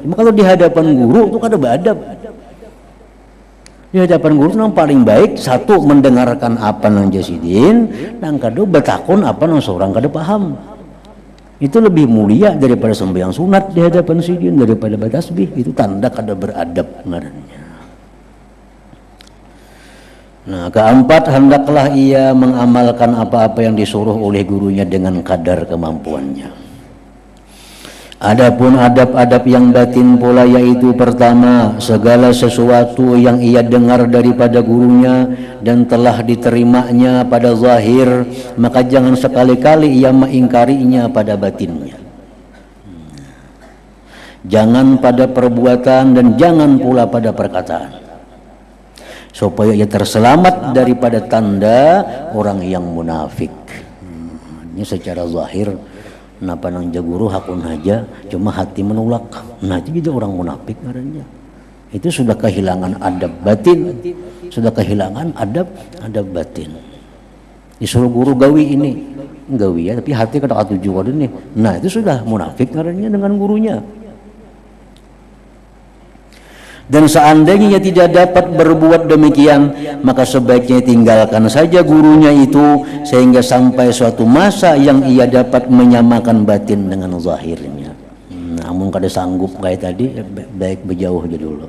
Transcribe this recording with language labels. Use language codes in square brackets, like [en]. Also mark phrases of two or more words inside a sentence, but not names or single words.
[bjn] Cuma kalau di hadapan guru itu kada beadab. Di hadapan guru itu yang paling baik satu mendengarkan apa nang jasidin, dan kedua bertakun apa nang seorang kada paham. Itu lebih mulia daripada sembahyang sunat di hadapan sidin, daripada bertasbih. Itu tanda kada beradab ngarannya. Nah, [id] keempat, hendaklah ia mengamalkan apa-apa yang disuruh oleh gurunya dengan kadar kemampuannya. Adapun adab-adab yang batin pula, yaitu pertama, segala sesuatu yang ia dengar daripada gurunya dan telah diterimanya pada zahir, maka jangan sekali-kali ia mengingkarinya pada batinnya. Jangan pada perbuatan dan jangan pula pada perkataan, supaya ia terselamat daripada tanda orang yang munafik. [bjn] Ini secara zahir napa nang jaguru hakun aja, cuma hati menolak. Nah itu jadi orang munafik ngarannya. Itu sudah kehilangan adab batin, sudah kehilangan adab batin. Disuruh guru gawi ini, gawi ya, tapi hati kada katuju kada nih. Nah itu sudah munafik ngarannya dengan gurunya. [id] Dan seandainya ia tidak dapat berbuat demikian, maka sebaiknya tinggalkan saja gurunya itu sehingga sampai suatu masa yang ia dapat menyamakan batin dengan zahirnya. [bjn] Namun kada sanggup kayak tadi, baik berjauh aja dulu.